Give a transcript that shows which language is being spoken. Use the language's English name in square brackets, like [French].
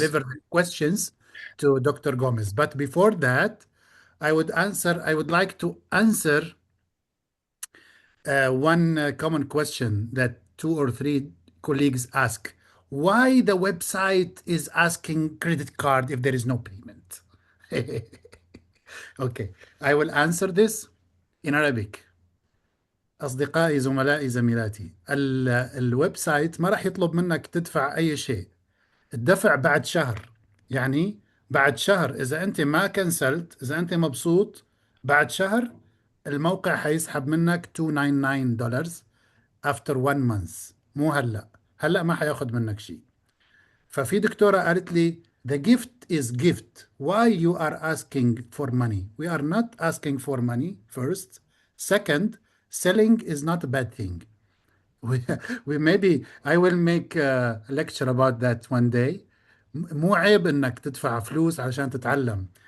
[English] deliver the questions to Dr. Gomez. But before that, I would like to answer one common question that 2 or 3 colleagues ask. Why the website is asking credit card if there is no payment? Okay, I will answer this in Arabic. [Arabic] أصدقائي زملائي زميلاتي الويب سايت ما راح يطلب منك تدفع أي شيء. الدفع بعد شهر، يعني بعد شهر إذا أنت ما كنسلت، إذا أنت مبسوط، بعد شهر الموقع حيسحب منك $299 [English] after 1 month. [Arabic] مو هلأ ما حياخد منك شيء. ففي دكتورة قالت لي [English] the gift is gift. Why you are asking for money? We are not asking for money first. Second, selling is not a bad thing. We maybe I will make a lecture about that one day. [Arabic] مو عيب انك تدفع فلوس عشان تتعلم.